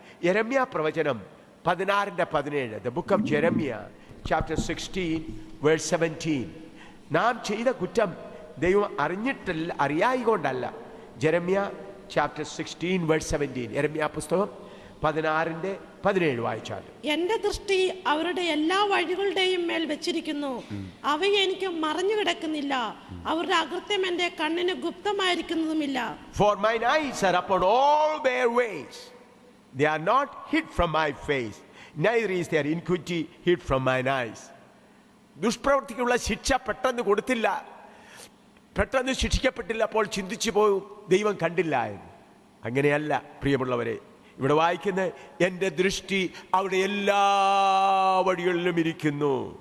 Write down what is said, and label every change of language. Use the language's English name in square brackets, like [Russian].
[Malayalam] യെരമ്യാ പ്രവചനം 16:17. [English] The book of Jeremiah chapter 16 verse 17. [Malayalam] നാം ചെയ്ത കുറ്റം ദൈവം അറിഞ്ഞിട്ടല്ല, അറിയായികൊണ്ടല്ല. [English] Jeremiah chapter 16 verse 17. [Malayalam] യെരമ്യാ പുസ്തകം 16:17 വായിച്ചാൽ, എന്റെ ദൃഷ്ടി അവരുടെ എല്ലാ വഴികളുടെയും മേൽ വെച്ചിരിക്കുന്നു, അവയെ എനിക്ക് മറഞ്ഞു കിടക്കുന്നില്ല, അവരുടെ അകൃത്യം എന്റെ കണ്ണിന് ഗുപ്തമായിരിക്കുന്നതുമില്ല. [English] For mine eyes are upon all their ways, they are not hid from my face, neither is their iniquity hid from mine eyes. [Malayalam] ദുഷ്പ്രവൃത്തിക്കുള്ള ശിക്ഷ പെട്ടെന്ന് കൊടുത്തില്ല, പെട്ടെന്ന് ശിക്ഷിക്കപ്പെട്ടില്ല. അപ്പോൾ ചിന്തിച്ചു പോകും ദൈവം കണ്ടില്ല എന്ന്. അങ്ങനെയല്ല പ്രിയമുള്ളവരെ. ഇവിടെ വായിക്കുന്ന എൻ്റെ ദൃഷ്ടി അവിടെ എല്ലാ വഴികളിലും ഇരിക്കുന്നു.